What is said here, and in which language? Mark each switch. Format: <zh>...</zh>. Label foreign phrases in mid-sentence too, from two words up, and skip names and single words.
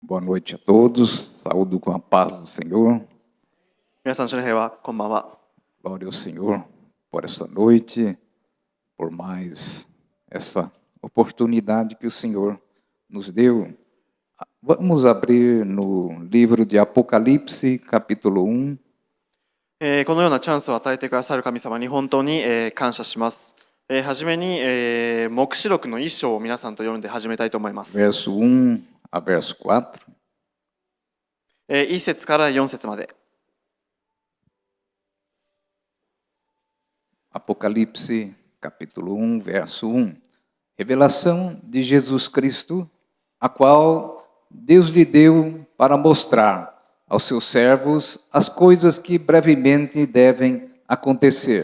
<pt>Boa noite a todos, saúdo com a paz do Senhor.</pt> <ja>皆さん、主の平和、こんばんは。</ja> <pt>Glória ao Senhor por esta noite, por mais essa oportunidade que o Senhor nos deu. Vamos abrir no livro de Apocalipse, capítulo 1.</pt> <ja>このようなチャンスを与えてくださる神様に本当に感謝します。はじめに黙示録の一章を皆さんと読んで始めたいと思います。</ja> <pt>Verso 1 a verso 4.</pt> <ja>1 節から4節まで。</ja> <pt>Apocalipse, capítulo 1, verso 1. Revelação de Jesus Cristo, a qual Deus lhe deu para mostrar aos seus servos as coisas que brevemente devem acontecer.</pt>